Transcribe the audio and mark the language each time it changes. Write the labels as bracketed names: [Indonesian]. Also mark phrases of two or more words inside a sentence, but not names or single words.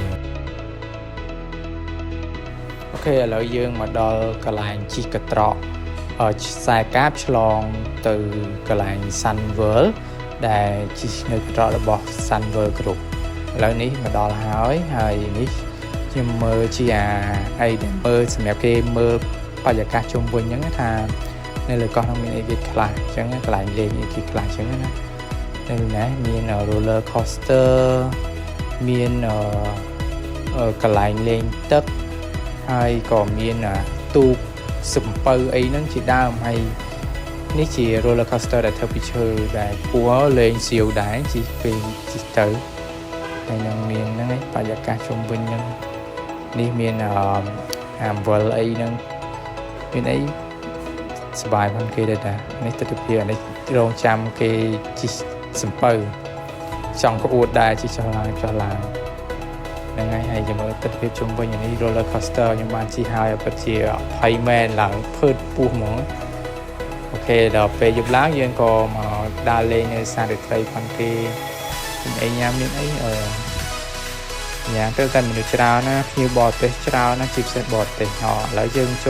[Khmer] អូខេឥឡូវយើងមកដល់កន្លែងជិះកត្រកខ្សែកាបឆ្លងទៅកន្លែង Sun World ដែលជិះនៅកត្រករបស់ Sun World Group ឥឡូវនេះមកដល់ហើយនេះខ្ញុំមើលជាអីដែលមើលសម្រាប់គេមើលបរិយាកាសជុំវិញហ្នឹងថានៅលើកោះនោះមានអីគេខ្លះអញ្ចឹងកន្លែងលេងអីគេខ្លះអញ្ចឹងណានៅណាមាន [English] roller coaster [Khmer] មានកន្លែងលេងទឹកហើយក៏មានទូកសំពៅអីហ្នឹងជាដើមហើយនេះជា [English] roller coaster [Khmer] ដែល ធ្វើពីឈើដែលគួរលេងសៀវដែរជិះទៅហើយនឹងមានហ្នឹងឯងបរិយាកាសជុំវិញហ្នឹងនេះមានអាំវលអីហ្នឹងមានអីសบายផងគេដែរតានេះទិដ្ឋភាពនេះរងចាំគេជិះសំពៅចង់ក្អួតដែរជិះចុះឡើង ហ្នឹងហើយចាំមើលទិដ្ឋភាពជុំវិញនេះ [English] roller coaster [Khmer] ខ្ញុំបានជិះហើយពិតជាភ័យមែនឡើងភើតពោះហ្មងអូខេដល់ពេលយប់ឡើងយើងក៏មកដើរលេ ងនៅសារិត្រីផងគេមានអីញ៉ាំមានអីញ៉ាំទៅតែមនុស្សច្រើនណាភ្ញៀវបរទេសច្រើនណាជាពិសេសបរទេសឥឡូវយើងចូល